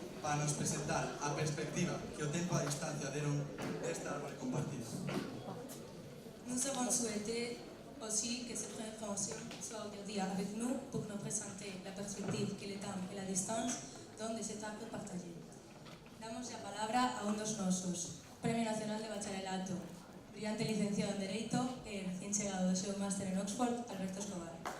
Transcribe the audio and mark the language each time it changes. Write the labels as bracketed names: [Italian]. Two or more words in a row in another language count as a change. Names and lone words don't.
[Galician] para nos presentar a perspectiva que o tempo a distancia deron desta árbore compartida. [French] Nous avons souhaité aussi que cette prévention soit aujourd'hui avec nous pour nous présenter la perspective que le temps et la distance donnent de cet arbre partagé. [Galician] Damos la palabra a un dos nosos, Premio Nacional de Bacharelato, brillante licenciado en Dereito e recién chegado do seu máster en Oxford, Alberto Escobar.